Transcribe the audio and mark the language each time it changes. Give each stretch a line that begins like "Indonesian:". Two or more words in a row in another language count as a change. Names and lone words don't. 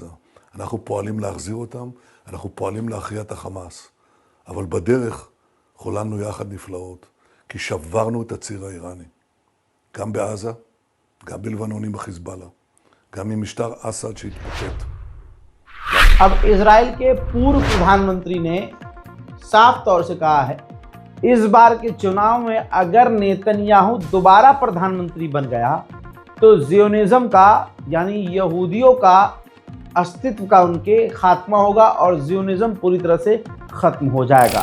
Hebrew: אנחנו פועלים להחזיר אותם, אנחנו פועלים להכריע את החמאס. אבל בדרך חוללנו יחד נפלאות, כי שברנו את הציר האיראני. גם בעזה, גם בלבנון עם החיזבאללה, גם עם משטר אסד שהתפוצץ.
Hindi: अब इजराइल के पूर्व प्रधानमंत्री ने साफ तौर से कहा है, इस बार के चुनाव में अगर नेतन्याहू दोबारा प्रधानमंत्री बन गया तो जियोनिज्म का यानी यहूदियों का अस्तित्व का उनके खात्मा होगा और जियोनिज्म पूरी तरह से खत्म हो जाएगा।